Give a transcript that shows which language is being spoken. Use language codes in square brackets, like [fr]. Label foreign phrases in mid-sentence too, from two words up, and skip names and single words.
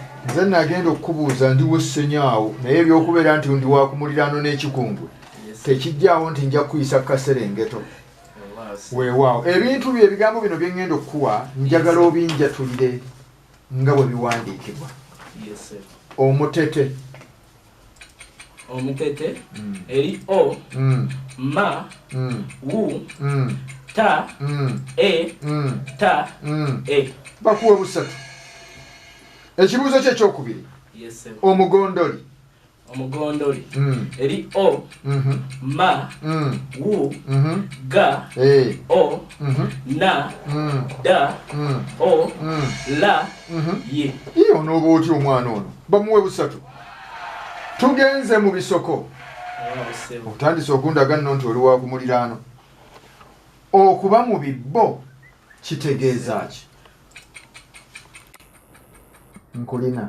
[lg] nze nagenda okukubuuza ndiwo ssenyaawo naye ebyokubeera nti ndi wa ku muliraano n'Ekikungwe tekijjaawo nti nja kuyisa Kaserengeto. Weewaawo ebintu bye ebigambo bino bye ngenda okukuwa njagala obinjatulire nga bwe biwandiikibwa. Omutete eri o ma wu ta ta bakuwe busatu. Ekibuuzo kye ekyokubiri omugondoli eri o ma wu ga o na da o la ye. Iyo n'oba otya omwana ono bamuwe busatu. Tugenze mu bisoko. Otandise okundaga nno nti oli wa ku muliraano. Okuba mu bibbo kitegeeza ki? Nkulina.